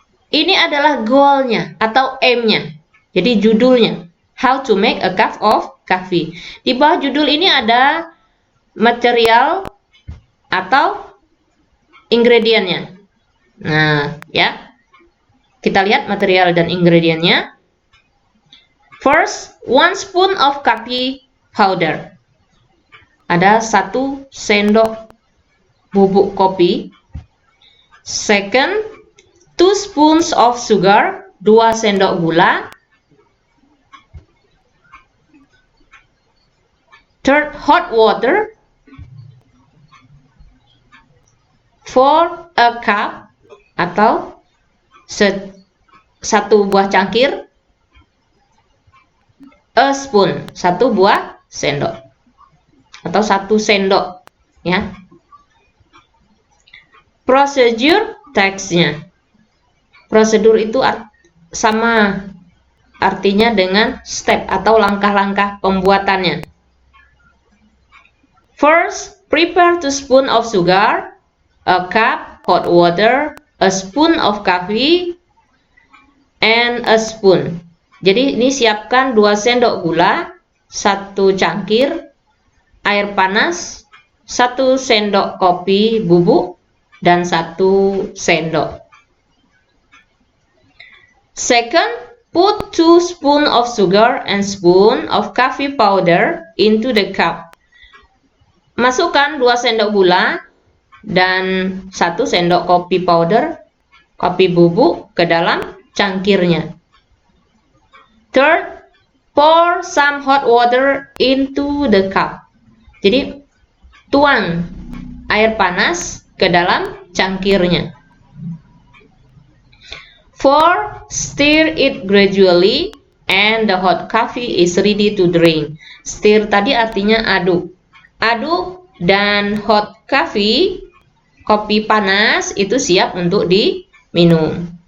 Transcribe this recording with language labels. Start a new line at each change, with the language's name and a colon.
Indonesian: Ini adalah goalnya atau aim-nya. Jadi judulnya
English: how to make a cup of coffee.
Indonesian: Di bawah judul ini ada material atau ingredientnya. Nah, ya. Kita lihat material dan ingredientnya.
English: First, 1 spoon of coffee powder.
Indonesian: Ada 1 sendok bubuk kopi.
English: Second, 2 spoons of sugar,
Indonesian: 2 sendok gula.
English: Third, hot water for a cup
Indonesian: atau 1 buah cangkir.
English: A spoon,
Indonesian: 1 buah sendok atau 1 sendok, ya. Procedure, teksnya. Prosedur itu sama artinya dengan step atau langkah-langkah pembuatannya.
English: First, prepare 2 spoon of sugar, a cup hot water, a spoon of coffee, and a spoon.
Indonesian: Jadi ini siapkan 2 sendok gula, 1 cangkir air panas, 1 sendok kopi bubuk, dan 1 sendok.
English: Second, put 2 spoon of sugar and spoon of coffee powder into the cup.
Indonesian: Masukkan 2 sendok gula dan 1 sendok kopi powder, kopi bubuk ke dalam cangkirnya.
English: Third, pour some hot water into the cup.
Indonesian: Jadi tuang air panas ke dalam cangkirnya.
English: Fourth, stir it gradually and the hot coffee is ready to drink.
Indonesian: Stir tadi artinya aduk. Aduk dan
English: hot coffee,
Indonesian: kopi panas itu siap untuk diminum.